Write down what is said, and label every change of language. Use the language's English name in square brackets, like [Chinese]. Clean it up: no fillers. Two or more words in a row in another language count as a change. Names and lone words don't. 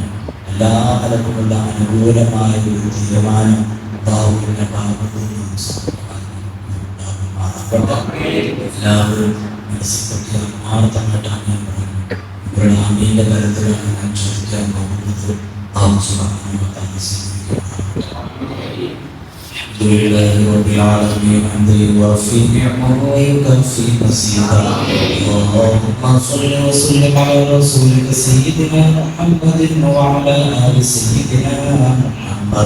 [Malayalam] എല്ലാ നിലക്കുമുള്ള അനുകൂലമായ ഒരു തീരുമാനം ഉണ്ടാവുന്ന ഭാഗത്ത് എല്ലാവരും മനസ്സിലാക്കി ആത്മാർത്ഥമായിട്ടാണ് ഞാൻ പറയുന്നത്. ഇവരുടെ അമീന്റെ തരത്തിലാണ് ഞാൻ ചോദിക്കാൻ പോകുന്നത്. [Arabic] لله رب العالمين حمدا يوافي نعمه ويكفي مزيدا. اللهم صل وسلم على رسولك سيدنا محمد وعلى ال سيدنا محمد.